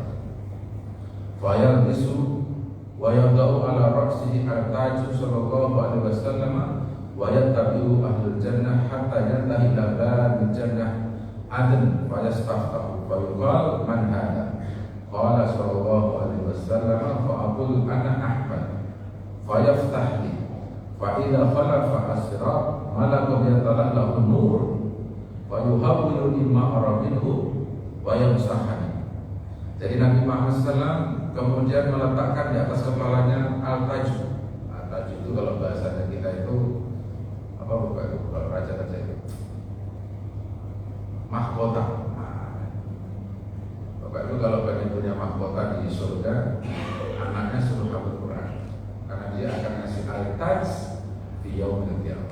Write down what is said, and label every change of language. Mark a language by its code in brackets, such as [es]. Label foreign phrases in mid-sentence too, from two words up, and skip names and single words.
[ar] فيلبس ويضع على رأسه التاج صلى الله عليه وسلم ويتبعه أهل الجنة حتى ينتهي إلى باب الجنة عدن فيستفتح فيقال من هذا قال صلى الله عليه وسلم فأقول أنا أحمد فيفتح لي فإذا خلف الصراط ملك يتلألأ نور ويحول لما رأى منه ويمسحني. [id] Jadi Nabi Muhammad SAW kemudian meletakkan di atas kepalanya al-taj. Al-taj itu kalau bahasanya kita itu apa bukan itu kalau raja-raja itu mahkota. Bapak itu kalau pengen punya mahkota di surga, anaknya suruh hafal Quran, karena dia akan ngasih al-taj di [ar] يوم القيامة.